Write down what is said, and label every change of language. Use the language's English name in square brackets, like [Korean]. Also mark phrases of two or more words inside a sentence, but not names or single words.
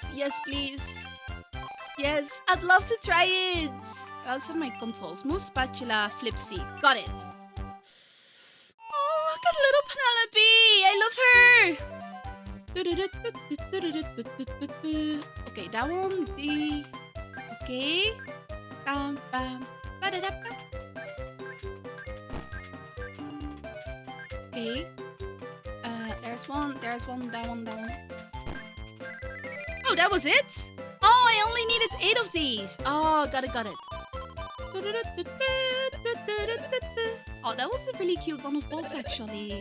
[English] Yes, please. Yes, I'd love to try it. I also have my controls. Move spatula, flip seed. Got it. Oh, look at little Penelope. I love her. Okay, that one. Okay. Bam, bam. Ba-da-da-ba. Okay. There's one, that one. Oh, that was it? Oh, I only needed 8 of these. Oh, got it. Oh, that was a really cute one of boss, actually.